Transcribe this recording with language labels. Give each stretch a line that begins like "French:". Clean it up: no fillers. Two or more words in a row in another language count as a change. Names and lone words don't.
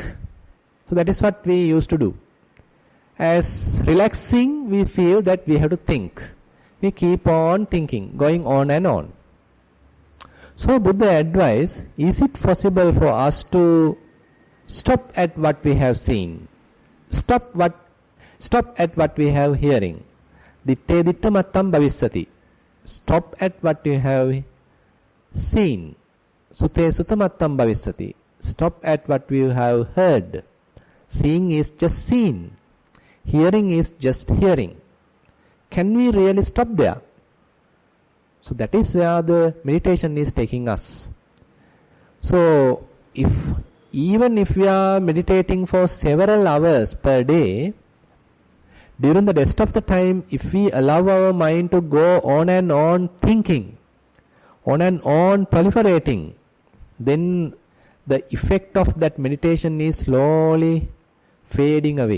English: So that is what we used to do. As relaxing, we feel that we have to think. We keep on thinking, going on and on. So Buddha advised, is it possible for us to stop at what we have seen? Stop at what we have hearing.
Pali: Ditte ditta mattam bhavisati.
English: Stop at what you have seen.
Pali: Sute sutta mattam bhavisati.
English: Stop at what we have heard. Seeing is just seen. Hearing is just hearing. Can we really stop there? So that is where the meditation is taking us. So if even if we are meditating for several hours per day, during the rest of the time, if we allow our mind to go on and on thinking, on and on proliferating, then the effect of that meditation is slowly fading away.